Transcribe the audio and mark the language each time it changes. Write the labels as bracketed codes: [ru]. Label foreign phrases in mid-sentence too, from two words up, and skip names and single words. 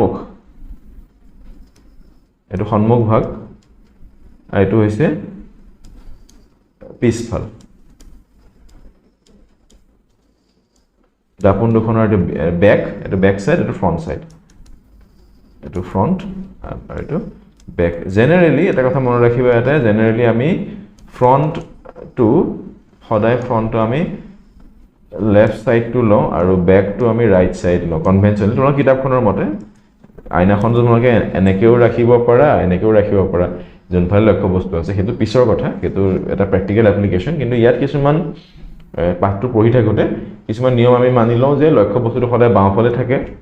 [as] সন্মুখ ভাগ আৰু এটো হৈছে পিছফাল দাপন দুখনৰ এটো [en] back side [as] এটো [en] front side [as] এটো ফ্ৰন্ট আৰু এটো [en] back generally [as] এটা কথা মনত ৰাখিবা এটা generally আমি [en] front to [as] সদায় [en] front to [as] আমি [en] left side to [as] লওঁ আৰু back to আমি [en] right side [as] লওঁ conventionally তোমাৰ কিতাপখনৰ মতে আইনাখন তোমালোকে এনেকেও ৰাখিব পাৰা যোনফালে লক্ষ্য বস্তু আছে হেতু পিছৰ কথা হেতু এটা [en] practical application [as] কিন্তু ইয়াত কিছুমান পাঠটো পঢ়ি থাকোতে কিছুমান নিয়ম আমি মানি লওঁ যে লক্ষ্য বস্তুটো সদায় বাওঁফালে থাকে